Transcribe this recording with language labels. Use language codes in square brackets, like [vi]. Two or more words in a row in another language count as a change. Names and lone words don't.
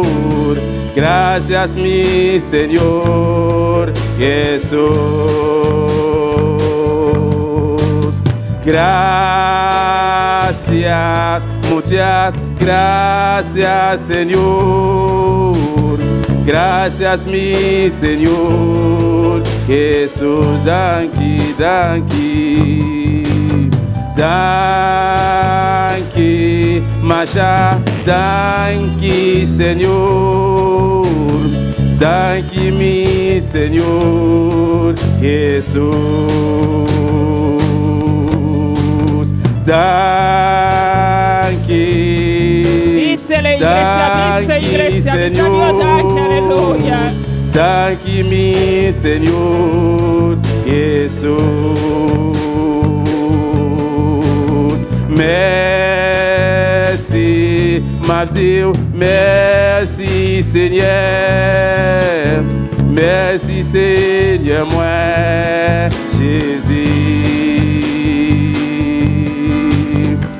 [es] Gracias, mi Señor Jesús. Gracias, muchas gracias, Señor. Gracias, mi Señor Jesús. [pap] Danki, danki, danki, Masha, danki, Señor. Danki, mi Señor Jesús. Danki, [es] Dice la iglesia, [pap] Señor, danki, aleluya. Danki, mi Señor Jesús. [fr] Merci, ma Dieu, merci, Seigneur. Merci, Seigneur, moi, Jésus.